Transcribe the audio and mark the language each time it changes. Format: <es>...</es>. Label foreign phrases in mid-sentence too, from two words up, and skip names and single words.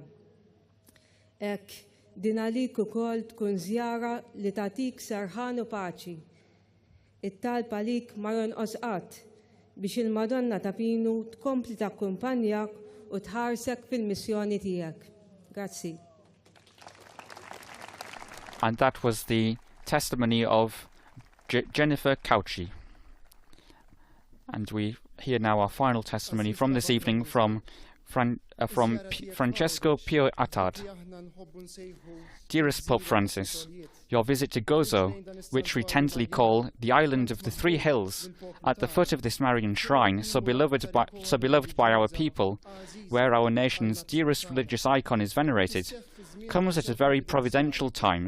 <mt>Hekk din għalik ukoll tkun żjara li tagħtik serħan u paċi. It-talba lik ma jonqos qatt biex il-Madonna Tapinu tkompli takkumpanjak u tħarsek fil-missjoni tiegħek. Grazzi.</mt> <en>And that was the testimony of Jennifer Cauchi. And we hear now our final testimony from this evening from Francesco Pio Attard. Dearest Pope Francis, your visit to Gozo, which we tenderly call the island of the three hills, at the foot of this Marian shrine, so beloved by our people, where our nation's dearest religious icon is venerated, comes at a very providential time.</en>